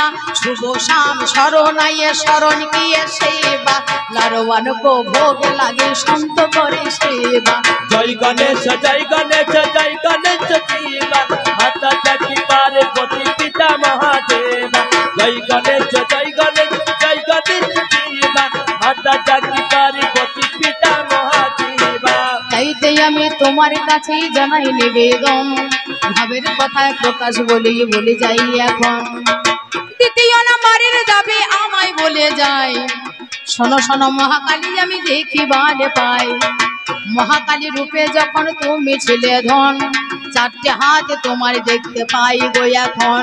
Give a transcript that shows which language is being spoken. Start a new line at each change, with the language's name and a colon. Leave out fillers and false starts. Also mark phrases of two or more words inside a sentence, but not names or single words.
Hindi: शुभ शाम शरणाये शरण किए सेवा, लारवान को भोग लागे संत करे सेवा। जय गणेश जय गणेश जय गणेश जीवा, माता जाकी पार्वती पिता महादेवा। जय गणेश जय गणेश जय गणेश जीवा, माता जाकी पार्वती पिता महादेवा।
Bangla: চাইতে আমি তোমার কাছে জানাই নিবেদন, ভাবের কথায় প্রকাশ বলে যাই এখন। দ্বিতীয় নাম্বারের যাবে আমায় বলে যাই, শোনো শোনো মহাকালী আমি দেখিবারে পাই। মহাকালী রূপে যখন তুমি ছিলে ধন, চারটে হাতে তোমার দেখতে পাই গো এখন।